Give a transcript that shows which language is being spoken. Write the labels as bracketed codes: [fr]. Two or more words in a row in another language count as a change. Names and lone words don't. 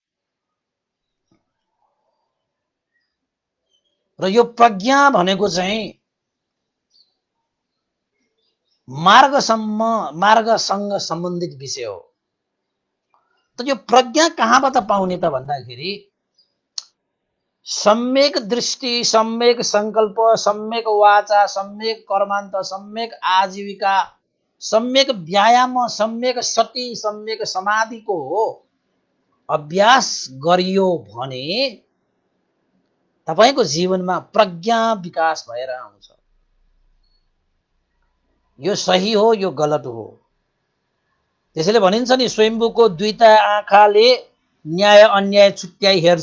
[ne] र यो प्रज्ञा भनेको चाहिँ मार्गसँग सम्बन्धित विषय हो। त यो प्रज्ञा कहाँबाट पाउने त भन्दाखेरि सम्यक दृष्टि, सम्यक संकल्प, सम्यक वाचा, सम्यक कर्मान्त, सम्यक आजीविका, सम्यक व्यायाम, सम्यक सती, सम्यक समाधिको अभ्यास गरियो भने तपाईको जीवनमा प्रज्ञा विकास भएर आउँछ। यो सही हो, यो गलत हो। त्यसैले भनिन्छ नि स्वयम्भूको दुईटा आँखाले न्याय अन्याय छुट्याइ हेर्छ।